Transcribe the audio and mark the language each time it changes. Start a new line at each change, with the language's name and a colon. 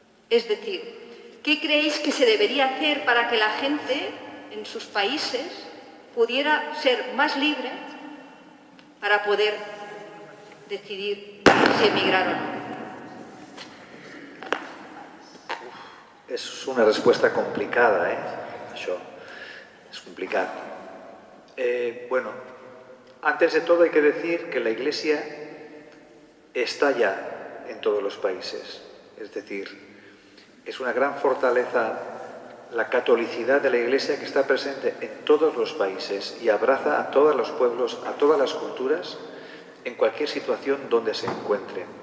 Spanish: Es decir, ¿qué creéis que se debería hacer para que la gente en sus países pudiera ser más libre para poder decidir si emigrar o no?
Catalan: És una respuesta complicada, això.
Spanish: Es complicado. Bueno, antes de todo hay que decir que la Iglesia está ya en todos los países. Es decir, es una gran fortaleza la catolicidad de la Iglesia, que está presente en todos los países y abraza a todos los pueblos, a todas las culturas, en cualquier situación donde se encuentren.